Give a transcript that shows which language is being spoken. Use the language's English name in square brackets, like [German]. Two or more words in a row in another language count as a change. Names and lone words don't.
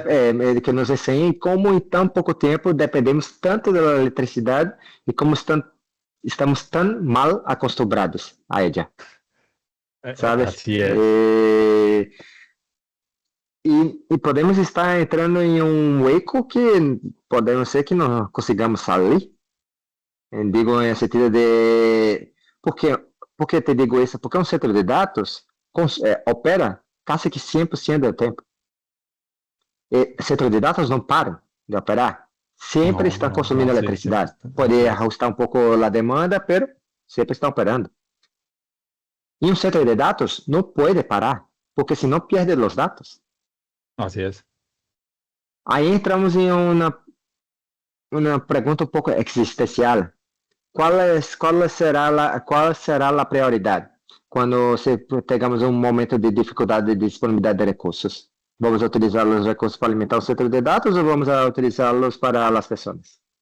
[Spanish] Que nos enseña cómo en tan poco tiempo dependemos tanto de la electricidad y cómo estamos tan mal acostumbrados a ella, ¿sabes? Así es. [Portuguese] E podemos estar entrando em um hueco que podemos ser que não consigamos sair. Digo, em sentido de... Por que, por que te digo isso? Porque um centro de dados opera quase que 100% do tempo. Centro de dados não param de operar. Sempre [Spanish] No, [Portuguese] está [Spanish] no, no, [Portuguese] consumindo [Spanish] sí, siempre [Portuguese] eletricidade. [Spanish] está. [Portuguese] Pode [Spanish] Así es. [Portuguese] ajustar um pouco a demanda, pero sempre está operando. E um centro de dados não pode parar, porque senão perde os dados. [Spanish] Así es. [Portuguese] Aí entramos em uma pergunta um pouco existencial. Qual será a prioridade quando pegamos um momento de dificuldade de disponibilidade de recursos? Vamos utilizar os recursos para alimentar o centro de dados ou vamos utilizá-los para as pessoas?